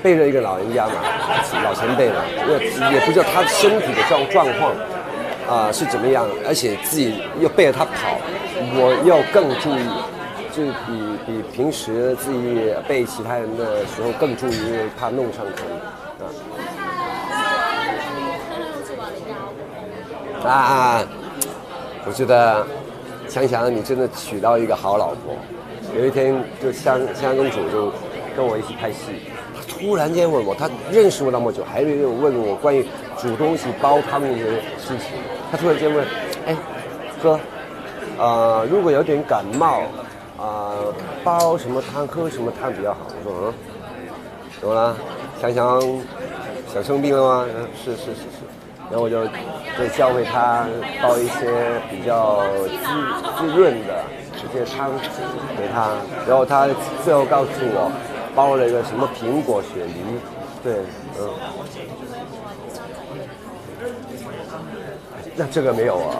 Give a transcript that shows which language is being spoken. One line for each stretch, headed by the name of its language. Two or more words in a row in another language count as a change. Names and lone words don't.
Chinese: 背着一個老人家嘛，老前輩嘛，也不知道他身體的狀況是怎麼樣，而且自己又背着他跑，我要更注意，就比平時自己背其他人的時候更注意，因為怕弄傷他啊。我覺得想想你真的娶到一個好老婆，有一天就香公主就跟我一起拍戲，她突然間問我，她認識我那麼久，還沒有問我關於煮東西煲湯那些事情。她突然間問，哥，如果有點感冒，煲什麼湯，喝什麼湯比較好？我說怎麼了？想生病了嗎？是。然後我就就教会他煲一些比较滋润的一些汤给他，然后他最后告诉我煲了一个什么苹果雪梨，对，那这个没有啊。